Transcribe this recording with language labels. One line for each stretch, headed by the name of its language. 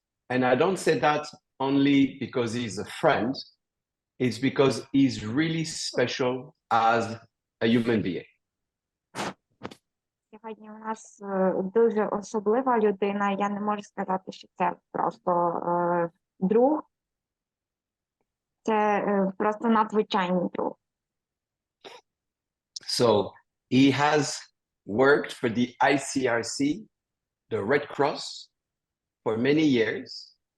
English: And I don't say that only because he's a friend, it's because he's really special as a human being.
Ukrainian: Сьогодні у нас дуже особлива людина. Я не можу сказати, що це просто друг. Це просто надзвичайний друг.
English: So he has worked for the ICRC, the Red Cross, for many years.